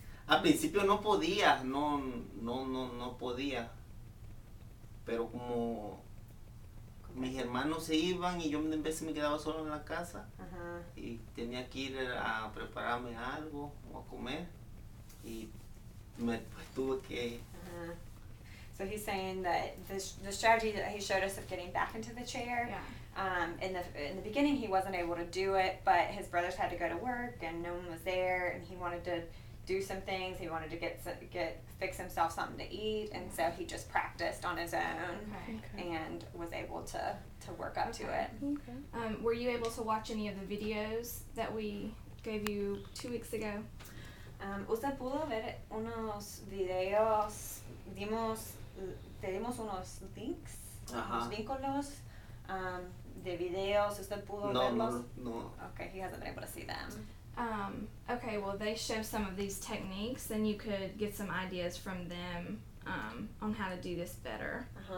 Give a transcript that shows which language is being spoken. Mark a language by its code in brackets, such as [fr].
[es] Al principio no podía, no podía. Pero como mis hermanos se iban y yo en vez me quedaba solo en la casa Ajá. y tenía que ir a prepararme algo o a comer y pues tuve que... [en] Uh-huh. So he's saying that the strategy that he showed us of getting back into the chair, Yeah. in the beginning he wasn't able to do it, but his brothers had to go to work and no one was there, and he wanted to do some things. He wanted to fix himself something to eat, and so he just practiced on his own Okay. and was able to work up to Okay. it. Okay. Were you able to watch any of the videos that we gave you 2 weeks ago? [es] Usted pudo ver unos videos, te dimos unos links, Ajá. unos vínculos de videos. Usted pudo No, verlos. no. [en] Okay, he hasn't been able to see them. Okay, well, they show some of these techniques, and you could get some ideas from them on how to do this better.